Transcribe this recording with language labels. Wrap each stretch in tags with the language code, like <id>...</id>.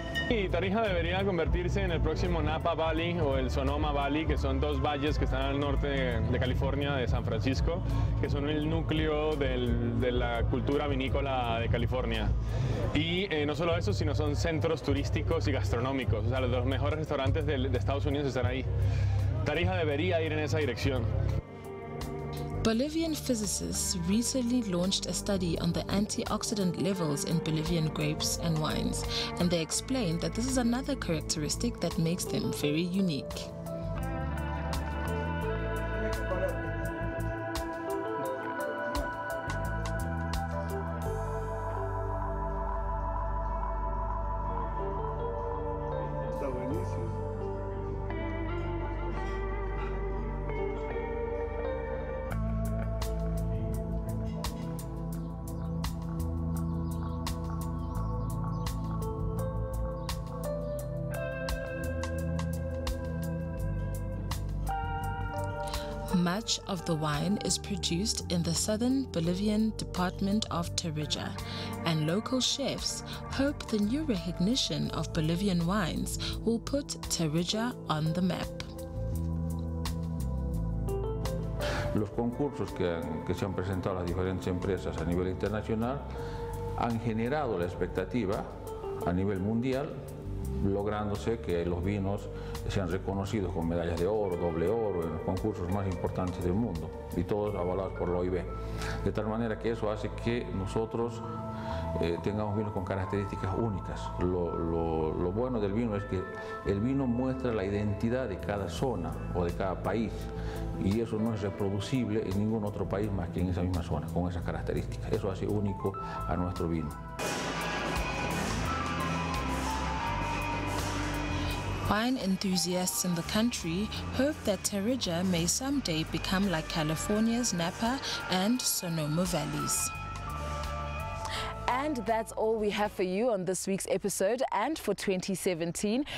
<es>Y Tarija debería convertirse en el próximo Napa Valley o el Sonoma Valley, que son dos valles que están al norte de California, de San Francisco, que son el núcleo de la cultura vinícola de California. Y no solo eso, sino son centros turísticos y gastronómicos. O sea, los mejores restaurantes de Estados Unidos están ahí. Tarija debería ir en esa dirección.</es> <en>Bolivian physicists recently launched a study on the antioxidant levels in Bolivian grapes and wines, and they explained that this is another characteristic that makes them very unique. Much of the wine is produced in the southern Bolivian department of Tarija, and local chefs hope the new recognition of Bolivian wines will put Tarija on the map.</en> <es>Los concursos que se han presentado a las diferentes empresas a nivel internacional han generado la expectativa a nivel mundial, lográndose que los vinos sean reconocidos con medallas de oro, doble oro en los concursos más importantes del mundo, y todos avalados por la OIB. De tal manera que eso hace que nosotros tengamos vinos con características únicas. Lo bueno del vino es que el vino muestra la identidad de cada zona o de cada país, y eso no es reproducible en ningún otro país más que en esa misma zona, con esas características. Eso hace único a nuestro vino.</es> <en>Wine enthusiasts in the country hope that Tarija may someday become like California's Napa and Sonoma valleys. And that's all we have for you on this week's episode and for 2017.</en>